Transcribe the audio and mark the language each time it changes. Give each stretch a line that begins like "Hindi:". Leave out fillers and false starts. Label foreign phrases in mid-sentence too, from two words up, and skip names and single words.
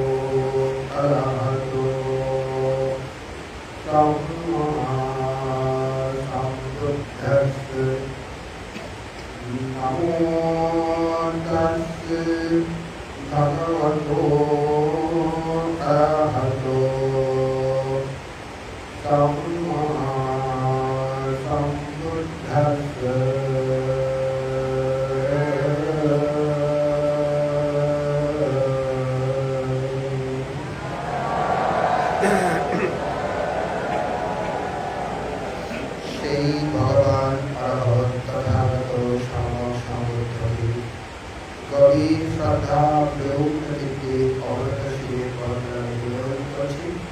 Pali: अरहतो सम्मा सम्बुद्धस्से नमो तस्से भगवतो अरहतो सम्मा सम्बुद्धस्से সেই
Bangla: ভগবান অরহত তথাগত সমসমুদ্রী গভীর শ্রদ্ধা ব্রহ্মদিকে অমৃত শিবে বন্দনা নিবেদন করছি